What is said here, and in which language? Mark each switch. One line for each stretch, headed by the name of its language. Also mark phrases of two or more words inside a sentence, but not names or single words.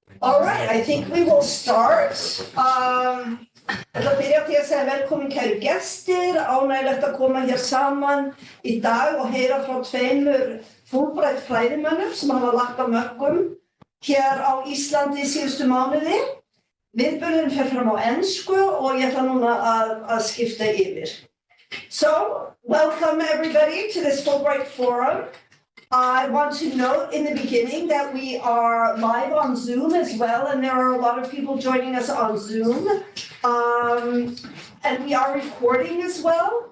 English: All right, I think we will start.
Icelandic: Da byrja ég til að segja velkomin kæru gestir, ánægilegt að koma hér saman í dag og heyra frá tveimur Fulbright-fræðimönnum sem hafa lagt á mörkum hér á Íslandi síðustu mánuði. Viðburðurinn fer fram á ensku og ég ætla núna að skipta yfir.
English: So, welcome everybody to this Fulbright Forum. I want to note in the beginning that we are live on Zoom as well, and there are a lot of people joining us on Zoom. And we are recording as well.